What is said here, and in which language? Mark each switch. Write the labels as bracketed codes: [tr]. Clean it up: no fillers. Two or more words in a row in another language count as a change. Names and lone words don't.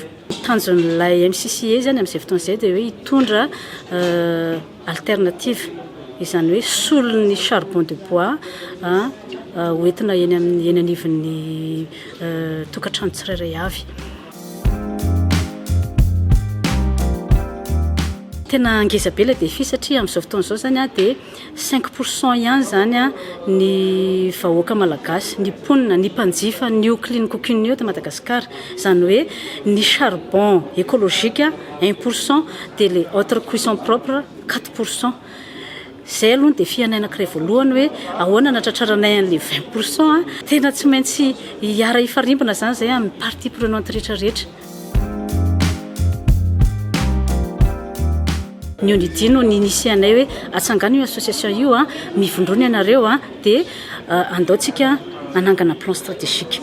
[mg] Tanjon'ilay MCCI zany amin'izay fotoana izay dia hoe hitondra alternative izany hoe solon'ny [fr] charbon de bois [mg] hoentina eny anivon'ny tokantrano tsirairay avy. Tena ngeza be ilay défi satria amin'izao fotoana izao zany dia 5% ihany zany ny vahoaka malagasy, ny mponina, ny mpanjifa ny [en] clean cooking [mg] eto Madagascar. Izany hoe ny [fr] charbon écologique [mg] 1% dia [fr] les autres cuisson propre [mg] 4%. Zay aloha ny défi anankiray voalohany hoe ahoana natratraranay an'ilay 20%. Tena tsy maintsy hiara hifarimbana zany zay amin'ny [fr] partie prenante [mg] rehetrarehetra. Ny onidi no ny initianay hoe atsangana io association io mivondrona ianareo dia andaotsika anangana [fr] plan stratégique.